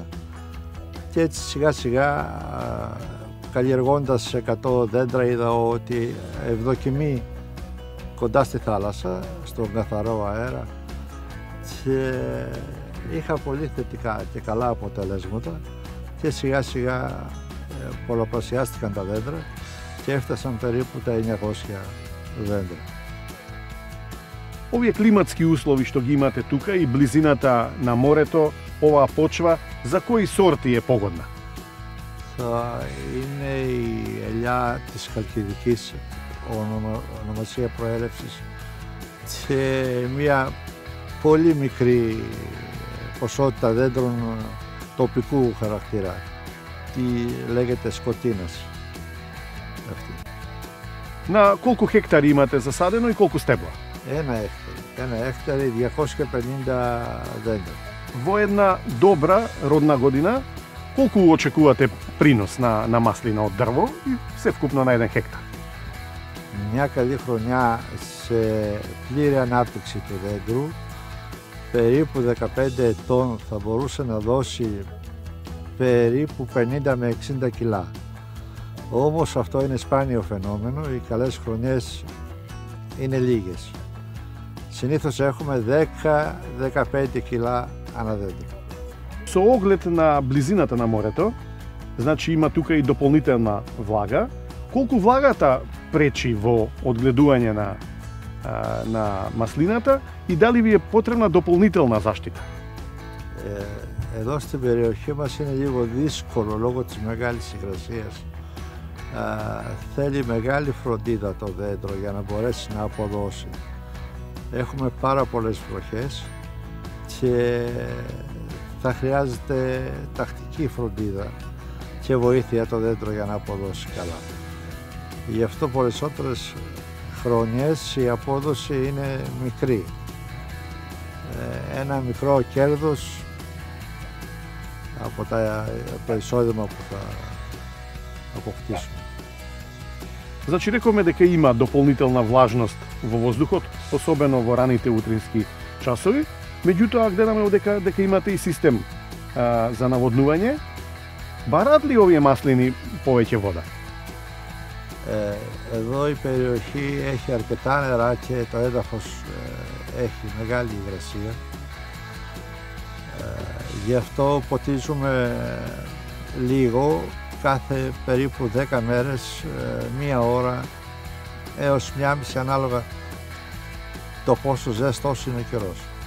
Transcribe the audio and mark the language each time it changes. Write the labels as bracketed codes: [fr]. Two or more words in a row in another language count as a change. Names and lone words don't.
[el] Και έτσι σιγά σιγά, καλλιεργώντας 100 δέντρα, είδα ότι ευδοκιμεί κοντά στη θάλασσα, στον καθαρό αέρα, και είχα πολύ θετικά και καλά αποτελέσματα και σιγά σιγά πολλαπλασιάστηκαν τα δέντρα και έφτασαν περίπου τα 900 δέντρα. [mk] Овие климатски услови што ги имате тука и близината на морето, оваа почва, за кои сорти е погодна? [el] Θα είναι η ελιά της Χαλκιδικής, ονομασία προέλευσης, και μια πολύ μικρή ποσότητα δέντρων τοπικού χαρακτήρα. Τι λέγεται σκοτίνας. Αυτή. [mk] На колку хектари имате засадено и колку стебла? [el] Ένα έκταρι, 250 δέντρα. [mk] Во една добра родна година, Колку очекувате принос на маслина од дрво и севкупно на 1 хектар? [el] Μια καλή χρονιά σε πλήρη ανάπτυξη του δέντρου, περίπου 15 ετών θα μπορούσε να δώσει περίπου 50 με 60 κιλά. Όμως αυτό είναι σπάνιο φαινόμενο, οι καλές χρονιές είναι λίγες. Συνήθως έχουμε 10-15 κιλά ανά δέντρο. [mk] Со оглед на близината на морето, значи има тука и дополнителна влага. Колку влагата пречи во одгледување на маслината и дали ви е потребна дополнителна заштита? [el] Εδώ στην περιοχή μας είναι λίγο δύσκολο λόγω της μεγάλης υγρασίας. Θέλει μεγάλη φροντίδα το δέντρο για να μπορέσει να αποδώσει. Έχουμε πάρα πολλές βροχές και θα χρειάζεται τακτική φροντίδα και βοήθεια το δέντρο για να αποδώσει καλά. Γι' αυτό περισσότερες χρονιές η απόδοση είναι μικρή. Ένα μικρό κέρδος από το εισόδημα που θα αποκτήσουμε. [mk] Значи рековме дека има дополнителна влажност во воздухот, особено во раните утрински часови, меѓутоа гледаме дека имате и систем за наводнување. Бараат ли овие маслини повеќе вода? [el] Εδώ η περιοχή έχει αρκετά νερά και το έδαφος έχει μεγάλη υγρασία. Γι' αυτό ποτίζουμε λίγο, κάθε περίπου 10 μέρες, μία ώρα έως μία μισή ανάλογα το πόσο ζεστός είναι ο καιρός.